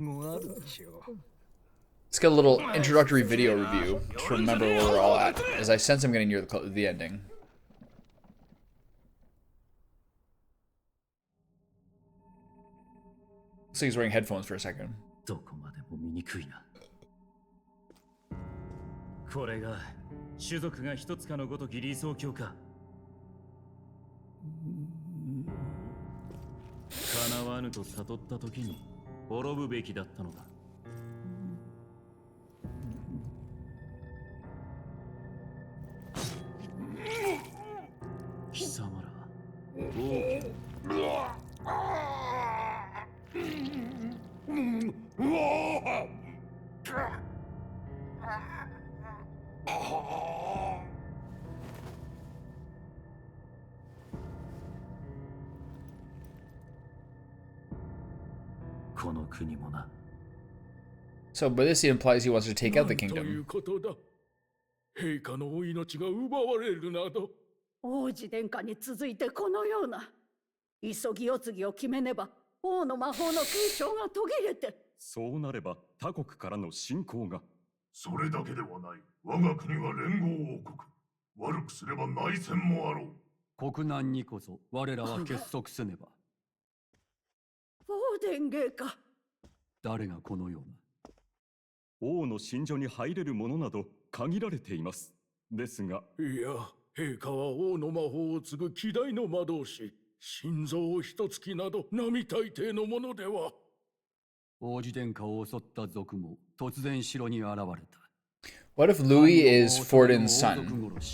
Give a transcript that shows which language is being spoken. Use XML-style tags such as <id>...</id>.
<en>Let's get a little introductory video review to remember where we're all at, as I sense I'm getting near the ending. Looks like he's wearing headphones for a second.</en> <ja>どこまでも醜いな。これが種族が一つかのごとき理想郷か。叶わぬと悟った時に滅ぶべきだったのだ。貴様ら王家。この国もな。</ja> <en>So, by this he implies he wants to take out the kingdom.</en> <ja>陛下のお命が奪われるなど。王子殿下に続いてこのような急ぎ世継ぎを決めねば王の魔法の継承が途切れて。そうなれば他国からの侵攻が。それだけではない。我が国は連合王国。悪くすれば内戦もあろう。国難にこそ我らは結束せねば。王殿陛下。誰がこのような。王の寝所に入れるものなど限られています。ですが。いや、陛下は王の魔法を継ぐ希代の魔導士。心臓一月など並大抵のものでは。王子殿下を襲った賊も突然城に現れた。</ja> <en>What if Louis is Fortin's son?</en>